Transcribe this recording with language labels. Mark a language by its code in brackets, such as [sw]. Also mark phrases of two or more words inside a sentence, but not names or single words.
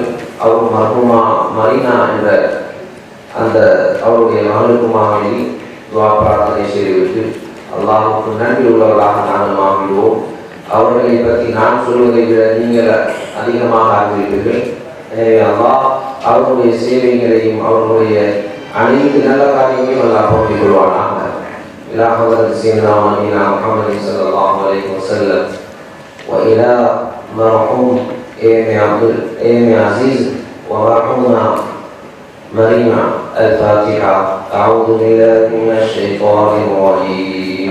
[ta] அவரும் மர்ஹூமா மரீனா என்ற அந்த அவருடைய மகளுக்குமாக வேண்டி துஆ பிரார்த்தனை செய்துவிட்டு அல்லாஹுக்கு நன்றி உள்ளவர்களாக நாங்கள் ஆகிடுவோம். அவர்களை பற்றி நான் சொல்வதை விட நீங்கள் அதிகமாக அறிந்திருப்பீர்கள். எனவே அல்லாஹ் அவருடைய சேவைகளையும் அவருடைய அனைத்து நல்ல காரியங்களையும் அல்லாஹ் போற்றிக் கொள்வானாக. [ar] إلى حضرة سيدنا ونبينا محمد صلى الله عليه وسلم وإلى مرحوم A.M.A. عزيز ومرحومة مريمة الفاتحة. أعوذ بالله من الشيطان الرجيم.